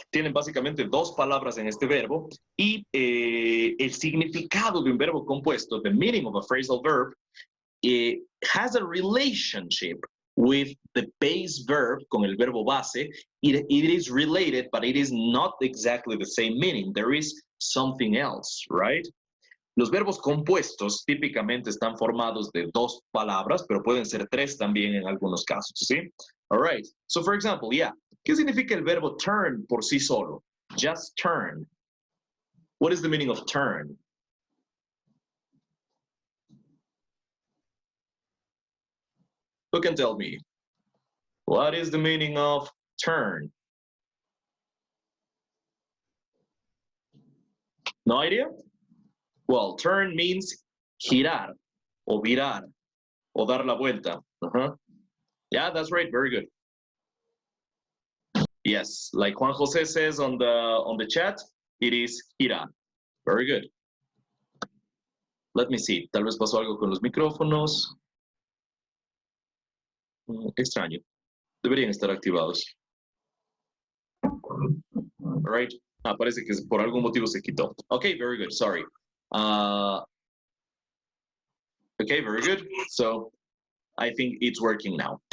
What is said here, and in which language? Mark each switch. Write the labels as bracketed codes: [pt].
[es] Tienen básicamente dos palabras en este verbo y el significado de un verbo compuesto, [en] the meaning of a phrasal verb, has a relationship with the base verb, [es] con el verbo base. [en] It is related, but it is not exactly the same meaning. There is something else, right? [es] Los verbos compuestos típicamente están formados de dos palabras, pero pueden ser tres también en algunos casos, ¿sí? [en] All right. So, for example, yeah. [es] ¿Qué significa el verbo turn por sí solo? [en] Just turn. What is the meaning of turn? Who can tell me? What is the meaning of turn? No idea? Well, turn means [es] girar, o virar, o dar la vuelta. [en] Yeah, that's right. Very good. Yes, like Juan Jose says on the chat, it is girar. Very good. Let me see. [es] Tal vez pasó algo con los micrófonos. Extraño. Deberían estar activados. [en] All right. [es] Parece que por algún motivo se quitó. [en] Okay, very good. Sorry. Okay, very good. So, I think it's working now.